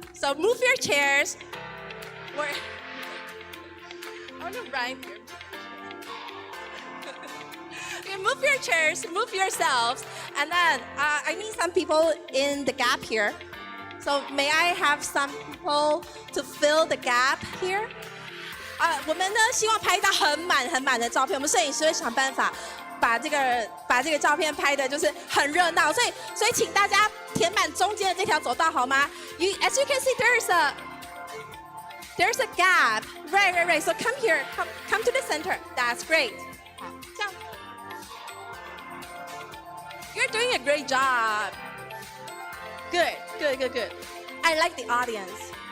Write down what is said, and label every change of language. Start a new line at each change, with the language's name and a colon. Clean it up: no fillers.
English: So move your chairs. I want to rhyme here. Okay, move your chairs, move yourselves. And then I need some people in the gap here. So may I have some people to fill the gap here?
Chinese: 我们呢希望拍一张很满的照片，我们摄影师会想办法把这个照片拍的就是很热闹，所以请大家填满中间的这条走道好吗？
English: As you can see, there's a gap. Right. So come here, come to the center. That's great.
Chinese: 好，这样。
English: You're doing a great job. Good. I like the audience.